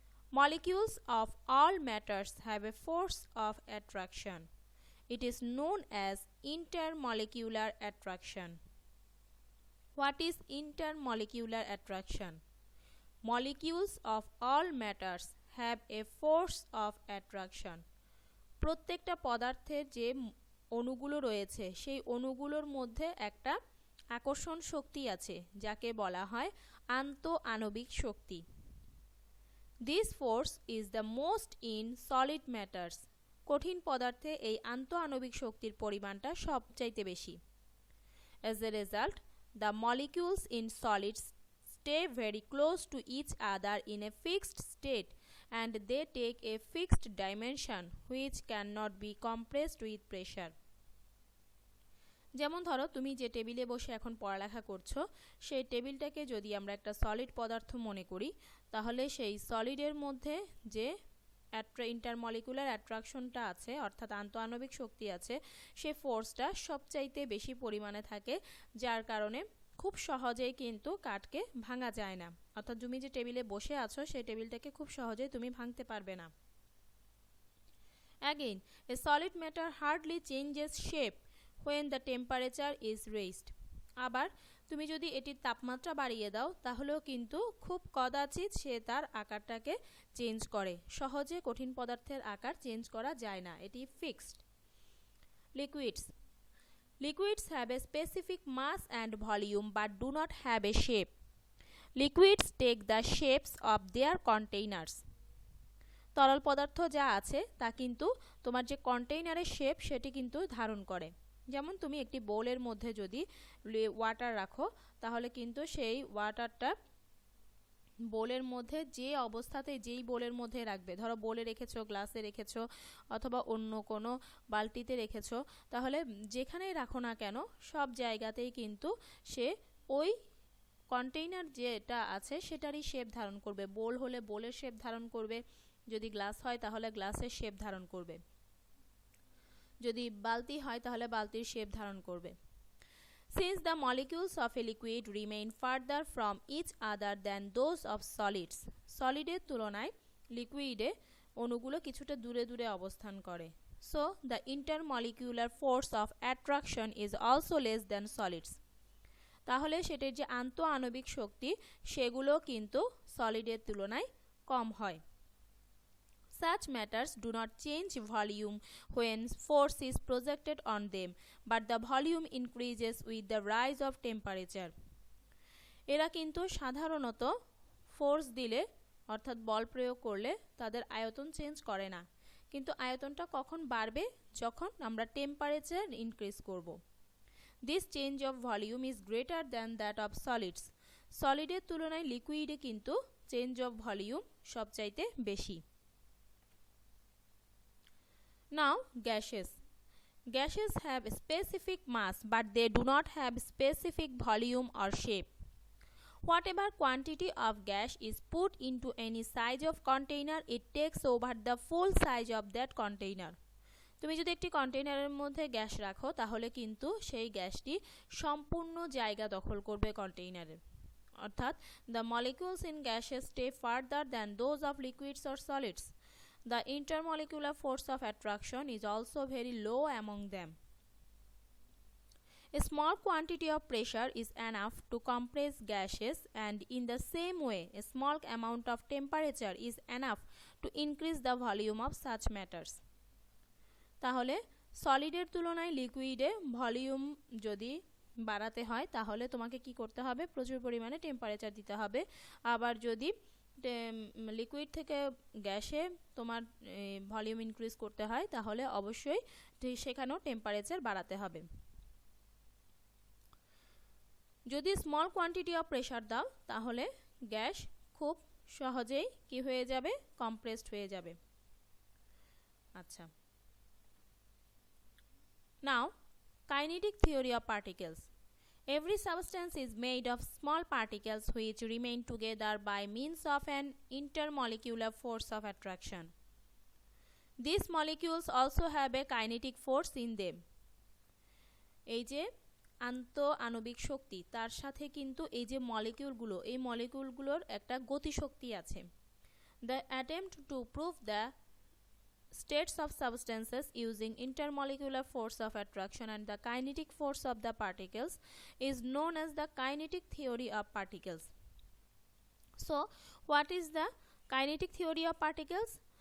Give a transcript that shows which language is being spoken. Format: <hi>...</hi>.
<en>Molecules of all matters have a force of attraction. It is known as intermolecular attraction. What is intermolecular attraction? Molecules of all matters have a force of attraction.</en> <bn>প্রত্যেকটা পদার্থের যে অণুগুলো রয়েছে সেই অণুগুলোর মধ্যে একটা আকর্ষণ শক্তি আছে যাকে বলা হয় আন্তঃআণবিক শক্তি.</bn> <en>This force is the most in solid matters.</en> <bn>কঠিন পদার্থে এই আন্তঃআণবিক শক্তির পরিমাণটা সবচাইতে বেশি.</bn> <en>As a result, the molecules in solids stay very close to each other in a fixed state and they take a fixed dimension which cannot be compressed with pressure.</en> <bn>যেমন ধরো তুমি যে টেবিলে বসে এখন পড়ালেখা করছো সেই টেবিলটাকে যদি আমরা একটা সলিড পদার্থ মনে করি তাহলে সেই সলিডের মধ্যে যে ইন্টারমলিকুলার অ্যাট্রাকশনটা আছে অর্থাৎ আন্তঃআণবিক শক্তি আছে সেই ফোর্সটা সবচাইতে বেশি পরিমাণে থাকে যার কারণে খুব সহজেই কিন্তু কাঠকে ভাঙা যায় না অর্থাৎ তুমি যে টেবিলে বসে আছো সেই টেবিলটাকে খুব সহজেই তুমি ভাঙতে পারবে না.</bn> <en>Again, a solid matter hardly changes shape when the temperature is raised.</en> <bn>আবার তুমি যদি এটির তাপমাত্রা বাড়িয়ে দাও তাহলেও কিন্তু খুব কদাচিৎ সে তার আকারটাকে চেঞ্জ করে. সহজে কঠিন পদার্থের আকার চেঞ্জ করা যায় না, এটি fixed.</bn> <en>Liquids. Liquids have a specific mass and volume but do not have a shape. Liquids take the shapes of their containers.</en> <bn>তরল পদার্থ যা আছে তা কিন্তু তোমার যে কন্টেইনারের শেপ সেটি কিন্তু ধারণ করে. যেমন তুমি একটি বোলের মধ্যে যদি ওয়াটার রাখো তাহলে কিন্তু সেই ওয়াটারটা বোলের মধ্যে যে অবস্থাতে যেই বোলের মধ্যে রাখবে, ধরো বোলে রেখেছো, গ্লাসে রেখেছো অথবা অন্য কোনো বালতিতে রেখেছো, তাহলে যেখানেই রাখো না কেন সব জায়গাতেই কিন্তু সে ওই কন্টেইনার যেটা আছে সেটারই শেপ ধারণ করবে. বোল হলে বোলের শেপ ধারণ করবে, যদি গ্লাস হয় তাহলে গ্লাসের শেপ ধারণ করবে, যদি বালতি হয় তাহলে বালতির শেপ ধারণ করবে.</bn> <en>Since the molecules of a liquid remain further from each other than those of solids, solid</en> <bn>এর তুলনায় লিকুইডে অণুগুলো কিছুটা দূরে দূরে অবস্থান করে।</bn> <en>So the intermolecular force of attraction is also less than solids.</en> <bn>তাহলে সেটার যে আন্তঃআণবিক শক্তি সেগুলো কিন্তু সলিডের তুলনায় কম হয়।</bn> <en>Such matters do not change volume when force is projected on them, but the volume increases with the rise of temperature.</en> <bn>এরা কিন্তু সাধারণত ফোর্স দিলে অর্থাৎ বল প্রয়োগ করলে তাদের আয়তন চেঞ্জ করে না, কিন্তু আয়তনটা কখন বাড়বে? যখন আমরা টেম্পারেচার ইনক্রিজ করব।</bn> <en>This change of volume is greater than that of solids.</en> <bn>সলিডের তুলনায় লিকুইডে কিন্তু</bn> <en>change of volume</en> <bn>সবচাইতে বেশি।</bn> <en>Now gases. Gases have specific mass, but they do not have specific volume or shape. Whatever quantity of gas is put into any size of container, it takes over the full size of that container.</en> <bn>তুমি যদি একটি কন্টেইনারের মধ্যে gas রাখো তাহলে কিন্তু সেই গ্যাসটি সম্পূর্ণ জায়গা দখল করবে কন্টেইনারের।</bn> <en>অর্থাৎ the molecules in gases stay further than those of liquids or solids. The intermolecular force of attraction is also very low among them. A small quantity of pressure is enough to compress gases, and in the same way, a small amount of temperature is enough to increase the volume of such matters.</en> <bn>তাহলে সলিডের তুলনায় লিকুইডে volume যদি বাড়াতে হয় তাহলে তোমাকে কি করতে হবে? প্রচুর পরিমাণে টেম্পারেচার দিতে হবে। আবার যদি লিকুইড থেকে গ্যাসে তোমার ভলিউম ইনক্রিজ করতে হয় তাহলে অবশ্যই সেখানেও টেম্পারেচার বাড়াতে হবে। যদি</bn> <en>small quantity of pressure</en> <bn>দাও তাহলে গ্যাস খুব সহজেই কি হয়ে যাবে? কম্প্রেসড হয়ে যাবে।</bn> <en>আচ্ছা, now kinetic theory of particles. Every substance is made of small particles which remain together by means of an intermolecular force of attraction. These molecules also have a kinetic force in them.</en> <bn>এই যে আন্তঃআণবিক শক্তি তার সাথে কিন্তু এই যে মলিকিউলগুলো, এই মলিকিউলগুলোর একটা গতিশক্তি আছে।</bn> <en>The attempt to prove the states of substances using intermolecular force of attraction and the kinetic force of the particles is known as the kinetic theory of particles. So, what is the kinetic theory of particles?</en>